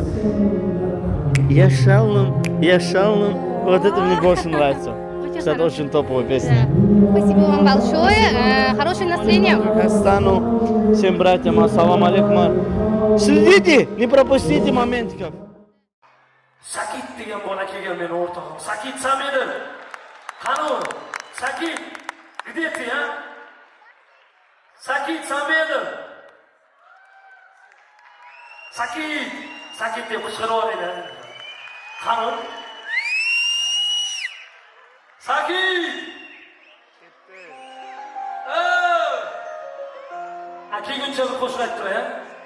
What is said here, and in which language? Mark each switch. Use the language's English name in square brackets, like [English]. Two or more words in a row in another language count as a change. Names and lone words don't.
[Russian] Я шалом. Вот это мне больше нравится. Это очень топовая песня. Спасибо вам большое. Хорошее настроение. Казахстану, всем братьям, [Arabic] السلام عليكم. [Russian] Следите, не пропустите моментиков. [Uzbek] Sakit degan bola kelgan meni o'rtog'im. Sakit Samedov. Qani, Sakit. [Russian] Где ты, а? Sakit Samedov. [Uzbek] Sakit deb qichqirib yuboradi. Qani? Sakit. Kelguncha bir qo'shiq aytib turay, ha?